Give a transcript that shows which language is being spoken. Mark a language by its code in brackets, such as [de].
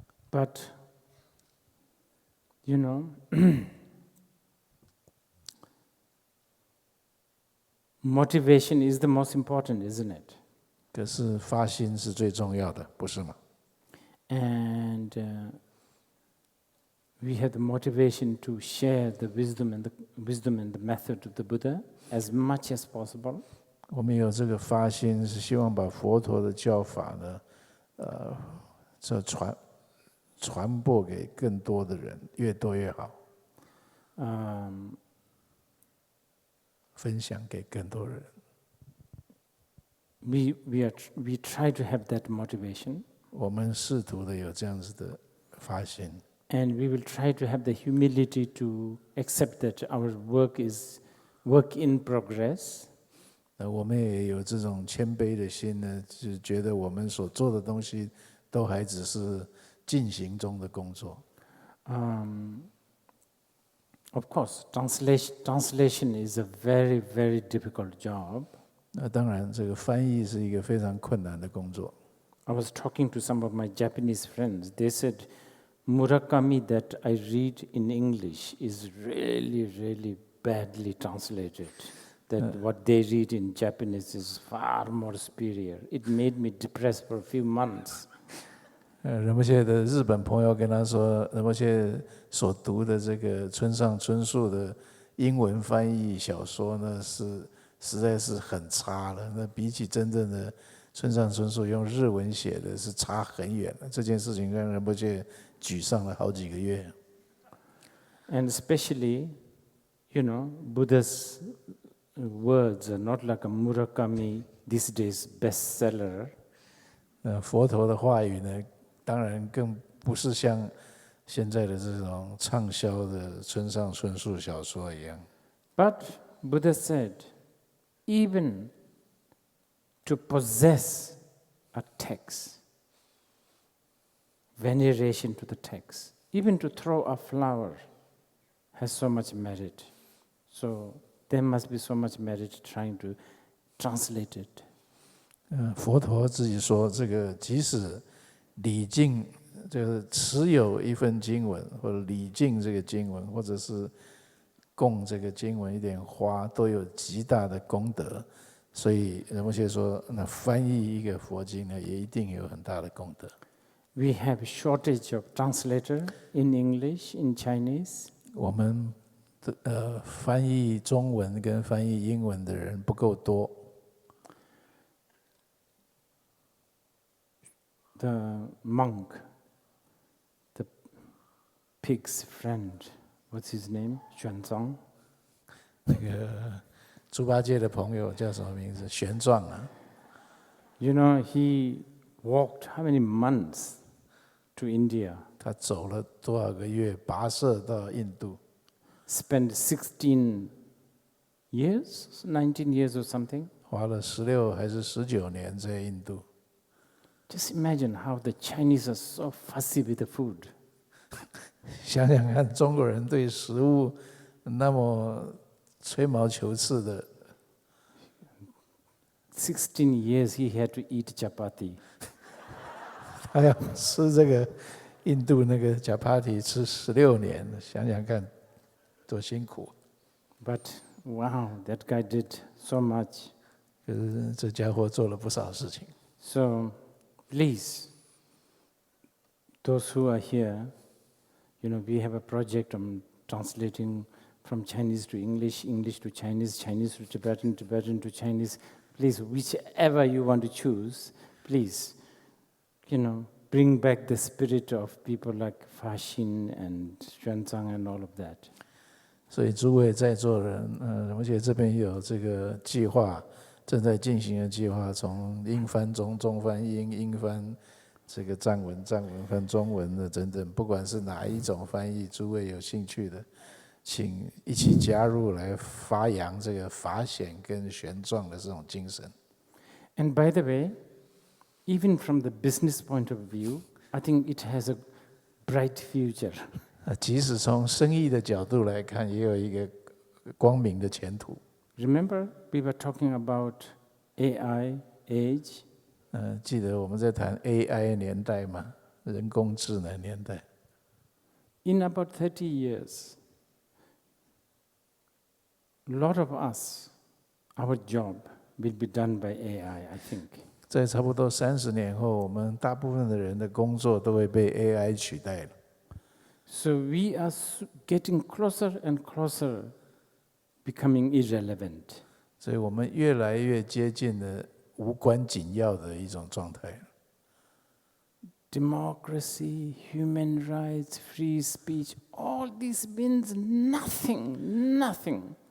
[en] But, motivation is the most important, isn't it? [zh] 可是发心是最重要的，不是吗？ [en] And we have the motivation to share the wisdom and the method of the Buddha as much as possible. [zh] 我们有这个发心，是希望把佛陀的教法呢，传播给更多的人，越多越好。分享给更多人。 [en] We try to have that motivation. [zh] 我们试图的有这样子的发心。 [en] And we will try to have the humility to accept that our work is work in progress. [zh] 我们也有这种谦卑的心呢，就是觉得我们所做的东西都还只是进行中的工作。 [en] Of course, translation is a very, very difficult job. [zh] 那当然，这个翻译是一个非常困难的工作。 [en] I was talking to some of my Japanese friends. They said, Murakami that I read in English is really, really badly translated. That what they read in Japanese is far more superior. It made me depressed for a few months. [zh] 仁波切的日本朋友跟他说，仁波切所读的这个村上春树的英文翻译小说呢，实在是很差了。那比起真正的村上春树用日文写的是差很远了。这件事情让仁波切沮丧了好几个月。 [en] And especially, Buddha's words are not like a Murakami these days bestseller. [zh] 佛陀的话语呢，当然更不是像现在的这种畅销的村上春树小说一样。 [en] But Buddha said, even to possess a text, veneration to the text, even to throw a flower has so much merit. So there must be so much merit trying to translate it. [zh] 佛陀自己说，这个即使礼敬，就是持有一份经文，或者礼敬这个经文，或者是供这个经文一点花，都有极大的功德。所以仁波切说，那翻译一个佛经呢，也一定有很大的功德。 [en] We have a shortage of translator in English, in Chinese. [zh] 我们翻译中文跟翻译英文的人不够多。 [en] The monk, the pig's friend, what's his name? Xuanzang. [zh] 那个猪八戒的朋友叫什么名字？玄奘啊。 [en] He walked how many months to India? [zh] 他走了多少个月跋涉到印度 [en] Spent 16 years, 19 years or something. [zh] 花了16还是19年在印度。 [en] Just imagine how the Chinese are so fussy with the food. [zh] 想想看，中国人对食物那么吹毛求疵的。 [en] 16 years he had to eat chapati. [zh] 他要吃这个印度那个 chapati 吃16年，想想看，多辛苦。 [en] But wow, that guy did so much. [zh] 可是这家伙做了不少事情。 [en] So, please, those who are here, we have a project on translating from Chinese to English, English to Chinese, Chinese to Tibetan, Tibetan to Chinese. Please, whichever you want to choose, please, bring back the spirit of people like Fashin and Xuanzang and all of that. [zh] 所以诸位在座的人，而且这边有这个计划，正在进行的计划，从英翻中，中翻英，英翻这个藏文，藏文翻中文的等等，不管是哪一种翻译，诸位有兴趣的，请一起加入来发扬这个法显跟玄奘的这种精神。 [en] And by the way, even from the business point of view, I think it has a bright future. [zh] 即使从生意的角度来看，也有一个光明的前途。 [en] Remember, we were talking about AI age. [zh] 记得我们在谈 AI 年代嘛，人工智能年代。 [en] In about 30 years, a lot of us, our job will be done by AI, I think. [zh] 在差不多30年后，我们大部分的人的工作都会被 AI 取代了。 [en] So we are getting closer and closer, becoming irrelevant. [zh] 所以我们越来越接近了无关紧要的一种状态。 [en] Democracy, human rights, free speech, all this means nothing, nothing.